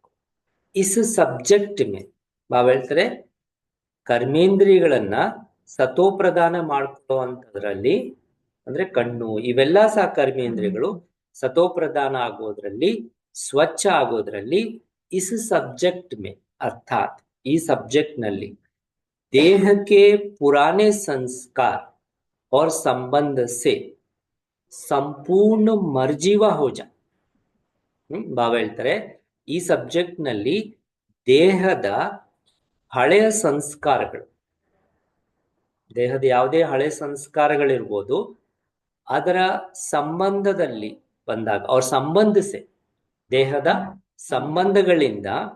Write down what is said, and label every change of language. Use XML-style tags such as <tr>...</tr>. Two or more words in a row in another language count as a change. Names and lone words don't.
<hi>इस सब्जेक्ट में</hi> <kn>ಬಾಬಾ ಹೇಳ್ತಾರೆ ಕರ್ಮೇಂದ್ರಿಯಗಳನ್ನ ಸತೋಪ್ರಧಾನ ಮಾಡ್ಕೊಳ್ಳುವಂಥದ್ರಲ್ಲಿ ಅಂದ್ರೆ ಕಣ್ಣು ಇವೆಲ್ಲ ಸಹ ಕರ್ಮೇಂದ್ರಿಯಗಳು ಸತೋಪ್ರಧಾನ ಆಗೋದ್ರಲ್ಲಿ ಸ್ವಚ್ಛ ಆಗೋದ್ರಲ್ಲಿ</kn> <hi>इस सब्जेक्ट में</hi> <kn>ಅರ್ಥಾತ್ ಈ ಸಬ್ಜೆಕ್ಟ್ ನಲ್ಲಿ</kn> <hi>देह के पुराने संस्कार और संबंध से संपूर्ण मर्जीवा हो जाए.</hi> <kn>ಬಾಬಾ ಹೇಳ್ತಾರೆ ಈ ಸಬ್ಜೆಕ್ಟ್ ನಲ್ಲಿ ದೇಹದ ಹಳೆಯ ಸಂಸ್ಕಾರಗಳು, ದೇಹದ ಯಾವುದೇ ಹಳೆ ಸಂಸ್ಕಾರಗಳಿರ್ಬೋದು ಅದರ ಸಂಬಂಧದಲ್ಲಿ ಬಂದಾಗ ಅವ್ರ ಸಂಬಂಧಿಸಿ ದೇಹದ ಸಂಬಂಧಗಳಿಂದ</kn>